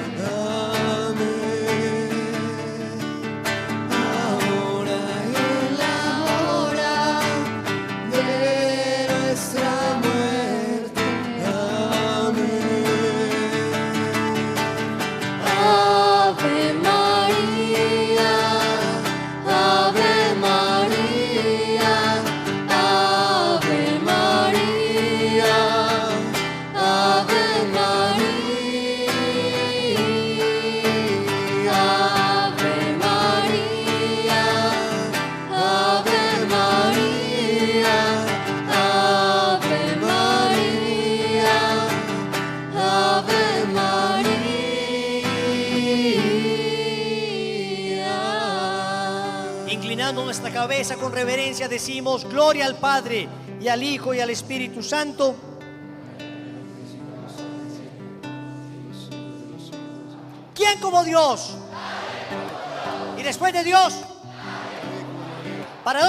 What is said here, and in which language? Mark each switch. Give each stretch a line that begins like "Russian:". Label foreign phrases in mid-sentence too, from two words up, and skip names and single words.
Spanish: Amén. Ahora y en la hora de nuestra muerte. Amén. Ave María, Ave María, Ave María, Ave María, Ave María, Ave María, Ave María, Ave María. Inclinando nuestra cabeza con reverencia, decimos: gloria al Padre, y al Hijo, y al Espíritu Santo. ¿Quién como Dios? Y después de Dios, ¿para dónde vamos?